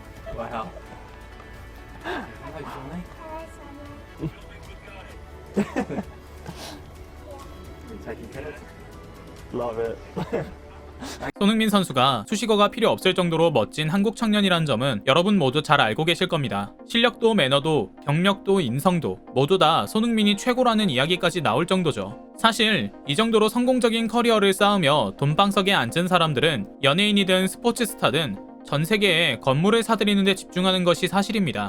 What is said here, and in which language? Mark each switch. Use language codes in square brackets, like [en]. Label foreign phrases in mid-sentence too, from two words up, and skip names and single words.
[vi] Vậy hả? Không phải xuống đấy. [ko] 잘 기다려. [en] Love it. [ko] 손흥민 선수가 수식어가 필요 없을 정도로 멋진 한국 청년이란 점은 여러분 모두 잘 알고 계실 겁니다. 실력도 매너도 경력도 인성도 모두 다 손흥민이 최고라는 이야기까지 나올 정도죠. 사실 이 정도로 성공적인 커리어를 쌓으며 돈방석에 앉은 사람들은 연예인이든 스포츠 스타든 전 세계에 건물을 사들이는 데 집중하는 것이 사실입니다.